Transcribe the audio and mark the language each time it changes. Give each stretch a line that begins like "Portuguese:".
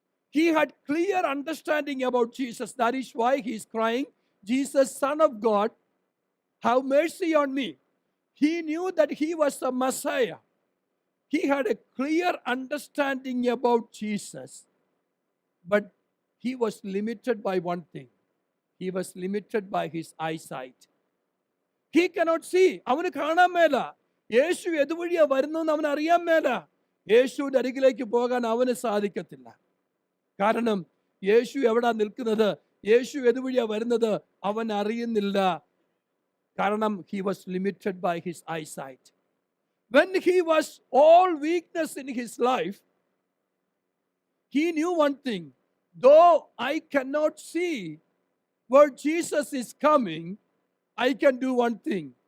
English: He had clear understanding about Jesus. That is why he is crying, Jesus, Son of God, have mercy on me. He knew that he was the Messiah. He had a clear understanding about Jesus. But he was limited by one thing. He was limited by his eyesight. He cannot see.
Malayalam: അവന് കാണാൻ മേല. യേശു എതുവഴിയാ വരുന്നതെന്ന് അവന് അറിയാൻ മേല. യേശുവിന്റെ അരികിലേക്ക് പോകാൻ അവന് സാധിക്കത്തില്ല. കാരണം യേശു എവിടാ നിൽക്കുന്നത്, യേശു എതുവഴിയാ വരുന്നത് അവൻ അറിയുന്നില്ല. കാരണം
English: he was limited by his eyesight. When he was all weakness in his life, he knew one thing. Though I cannot see where Jesus is coming, I can do one thing.